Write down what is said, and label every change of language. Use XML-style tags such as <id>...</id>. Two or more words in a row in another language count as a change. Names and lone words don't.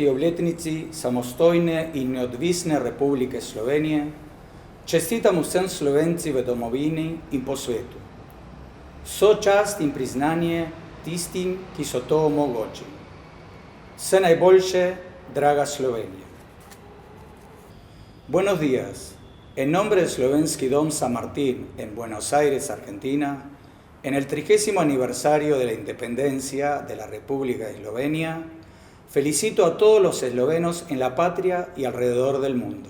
<sl>obletnici samostojne in neodvisne Republike Slovenije čestitam vsem Slovenci v domovini in po svetu. Sočast in priznanje tistim, ki so to omogočili. Vse najboljše, draga Slovenija.</sl> <es>Buenos días. En nombre del Slovenski Dom San Martín en Buenos Aires, Argentina, en el 30º aniversario de la independencia de la República de Eslovenia, felicito a todos los eslovenos en la patria y alrededor del mundo.</es>